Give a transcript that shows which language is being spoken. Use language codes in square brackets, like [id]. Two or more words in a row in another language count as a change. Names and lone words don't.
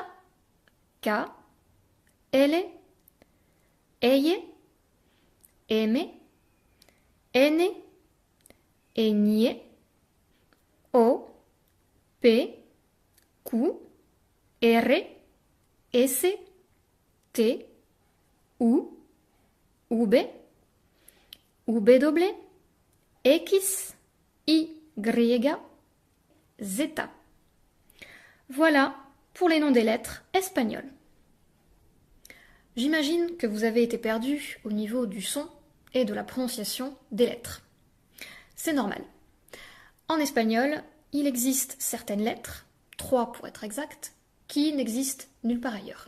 [es] K, L, Eye, M, N, Ñ, O, P, Q, R, S, T, U, V, W, X, Y, Z. [fr] Voilà pour les noms des lettres espagnoles. J'imagine que vous avez été perdu au niveau du son et de la prononciation des lettres. C'est normal. En espagnol, il existe certaines lettres, 3 pour être exact, qui n'existent nulle part ailleurs.